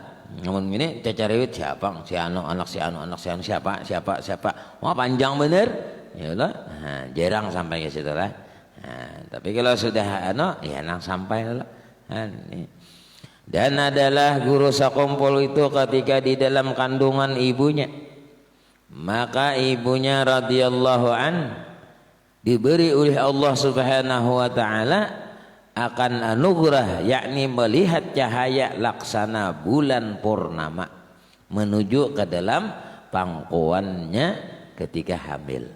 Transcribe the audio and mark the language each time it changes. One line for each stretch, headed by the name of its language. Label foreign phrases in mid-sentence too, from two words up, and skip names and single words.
Indonesian: Namun ini cacarewit siapa? Si anu, anak si anu, siapa? Wah, panjang bener. Yalah. Nah, jarang sampai ke situ lah. Tapi kalau sudah ya nang sampai lah. Dan adalah guru sakumpul itu ketika di dalam kandungan ibunya, maka ibunya
Arabic: radhiyallahu an
Indonesian: diberi oleh Allah
Arabic: Subhanahu wa taala
Indonesian: akan anugerah, yakni melihat cahaya laksana bulan purnama menuju ke dalam pangkuannya ketika hamil.